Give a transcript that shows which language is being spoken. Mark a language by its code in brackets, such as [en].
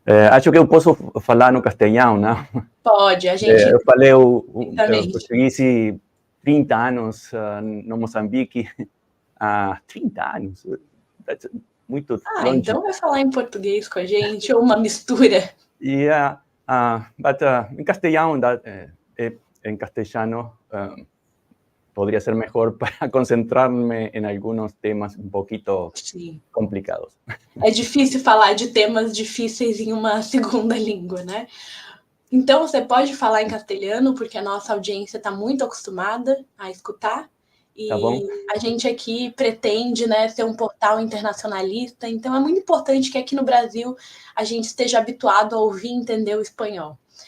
[pt] Acho que eu posso falar no castelhano, não? Pode, a gente... Eu falei o português 30 anos no Moçambique. 30 anos? Muito longe. Então vai falar em português com a gente, ou uma mistura? [en] Yeah, but [pt] em castelhano, [es] en castellano, podría ser mejor para concentrarme en algunos temas un poquito complicados. [pt] É difícil falar de temas difíceis em uma segunda língua, né? Então, você pode falar em castelhano, porque a nossa audiência está muito acostumada a escutar. E tá bom. A gente aqui pretende, né, ser um portal internacionalista, então é muito importante que aqui no Brasil a gente esteja habituado a ouvir e entender o espanhol.